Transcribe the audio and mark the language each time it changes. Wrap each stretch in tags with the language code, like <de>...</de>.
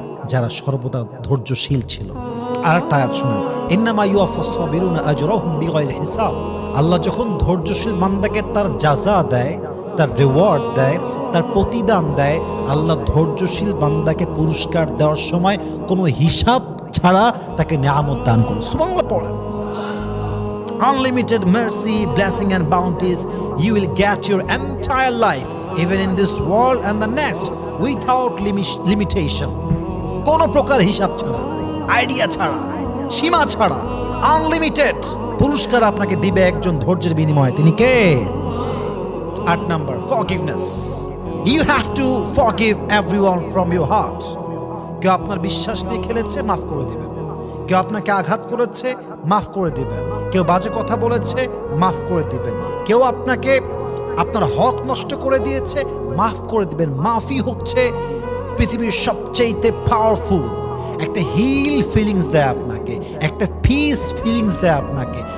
<bn>যারা সর্বদা ধৈর্যশীল ছিল। আর একটা আয়াত শুনুন,</bn> <ar>ইন্নামা ইউওয়াফাস সাবিরুনা আজরাহুম বিগাইরি হিসাব।</ar> <bn>আল্লাহ যখন ধৈর্যশীল বান্দাকে তার জাযা দেয়, তার রিওয়ার্ড দেয়, তার প্রতিদান দেয়, আল্লাহ ধৈর্যশীল বান্দাকে পুরস্কার দেওয়ার সময় কোনো হিসাব ছাড়া তাকে নিয়ামত দান করে। সুবহানাল্লাহ পড়েন।</bn> <en>Unlimited mercy, blessing and bounties, you will get your entire life, even in this world and the next, without limitation.</en> <bn>কোনো প্রকার হিসাব ছাড়া, আইডিয়া ছাড়া, সীমা ছাড়া, আনলিমিটেড পুরস্কার আপনাকে দিবে একজন ধৈর্যের বিনিময়ে। তিনি কে? 8 নম্বর, forgiveness.</bn> <en>You have to forgive everyone from your heart.</en> <bn>কেউ আপনার বিশ্বাস নিয়ে খেলেছে, মাফ করে দিবেন। কেউ আপনাকে আঘাত করেছে, মাফ করে দিবেন। কেউ বাজে কথা বলেছে, মাফ করে দিবেন। কেউ আপনাকে আপনার হক নষ্ট করে দিয়েছে, মাফ করে দিবেন। মাফি হচ্ছে পৃথিবীর সবচেয়ে পাওয়ারফুল একটা হিল ফিলিংস দেয় আপনাকে, একটা পিস ফিলিংস দেয় আপনাকে।</bn>